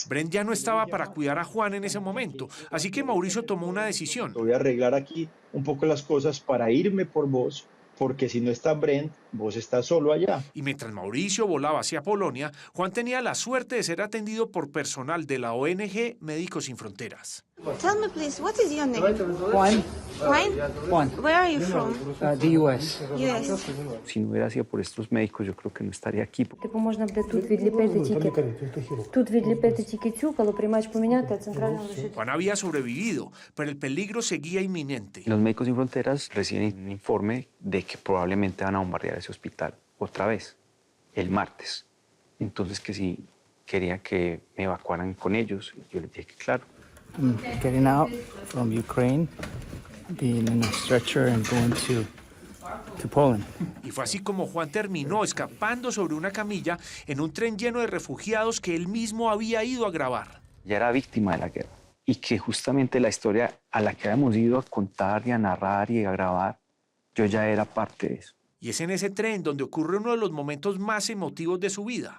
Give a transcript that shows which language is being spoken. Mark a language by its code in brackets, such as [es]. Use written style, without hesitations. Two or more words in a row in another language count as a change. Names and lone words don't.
[es] Brent ya no estaba para cuidar a Juan en ese momento, así que Mauricio tomó una decisión. Voy a arreglar aquí un poco las cosas para irme por vos, porque si no está Brent, vos estás solo allá. Y mientras Mauricio volaba hacia Polonia, Juan tenía la suerte de ser atendido por personal de la ONG Médicos Sin Fronteras. [en] Tell me, please, what is your name? Juan. Juan? Juan. Where are you from? The US. US. [es] Si no hubiera sido por estos médicos, yo creo que no estaría aquí. [uk] Типу можна буде тут відліпити тільки цю, коли приймач поміняти, а центрально лишити. [es] Juan había sobrevivido, pero el peligro seguía inminente. Los Médicos Sin Fronteras reciben un informe de que probablemente van a bombardear ese hospital otra vez, el martes. Entonces que si quería que me evacuaran con ellos, yo les dije que claro. [en] Getting out from Ukraine, being in a stretcher and going to Poland. [es] Y fue así como Juan terminó escapando sobre una camilla en un tren lleno de refugiados que él mismo había ido a grabar. Ya era víctima de la guerra y que justamente la historia a la que habíamos ido a contar y a narrar y a grabar, yo ya era parte de eso. Y es en ese tren donde ocurre uno de los momentos más emotivos de su vida.